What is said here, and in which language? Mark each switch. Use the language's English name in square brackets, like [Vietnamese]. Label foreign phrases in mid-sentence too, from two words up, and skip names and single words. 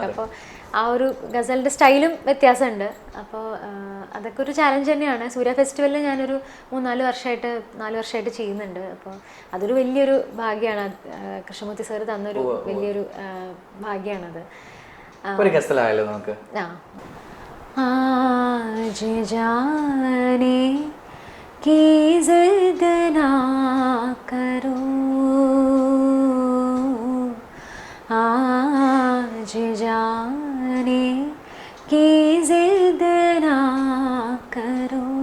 [Malayalam] അപ്പോൾ ആ ഒരു ഗസലിൻ്റെ സ്റ്റൈലും വ്യത്യാസമുണ്ട്. അപ്പോൾ അതൊക്കെ ഒരു ചാലഞ്ച് തന്നെയാണ്. സൂര്യ ഫെസ്റ്റിവലിൽ ഞാനൊരു 4 വർഷമായിട്ട് ചെയ്യുന്നുണ്ട്. അപ്പോൾ അതൊരു വലിയൊരു ഭാഗ്യമാണ്. കൃഷ്ണമൂർത്തി സാറ് തന്നൊരു വലിയൊരു ഭാഗ്യമാണത്. നമുക്ക് [Hindi] आज जाने की जिद ना करो, आज जाने की जिद ना करो,